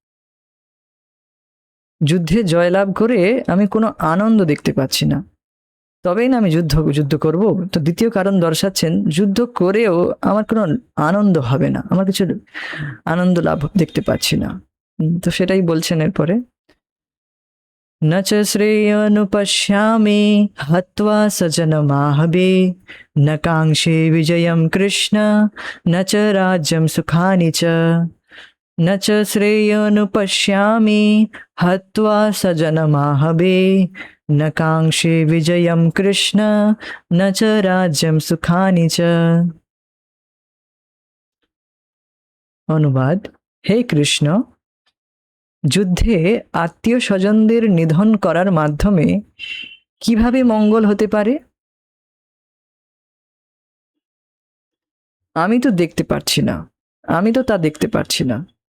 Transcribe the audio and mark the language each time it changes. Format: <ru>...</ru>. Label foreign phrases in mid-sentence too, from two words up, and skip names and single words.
<bn>যুদ্ধে জয়লাভ করে আমি কোনো আনন্দ দেখতে পাচ্ছি না, তবেই না আমি যুদ্ধ করব। তো দ্বিতীয় কারণ দর্শাচ্ছেন যুদ্ধ করেও আমার কোনো আনন্দ হবে না, আমার কিছু আনন্দ লাভ দেখতে পাচ্ছি না। তো সেটাই বলছেন এরপরে,</bn> <sa>न च श्रेयोनुपश्यामि हत्वा सजनमाहवे न काङ्क्षे विजयं कृष्ण न च राज्यं सुखानि च। न च श्रेयोनुपश्यामि हत्वा सजनमाहवे न काङ्क्षे विजयं कृष्ण न च राज्यं सुखानि च।</sa> <bn>অনুবাদ, হে কৃষ্ণ, যুদ্ধে আত্মীয় স্বজনদের নিধন করার মাধ্যমে কিভাবে মঙ্গল হতে পারে? আমি তো দেখতে পারছি না, আমি তো তা দেখতে পারছি না।</bn>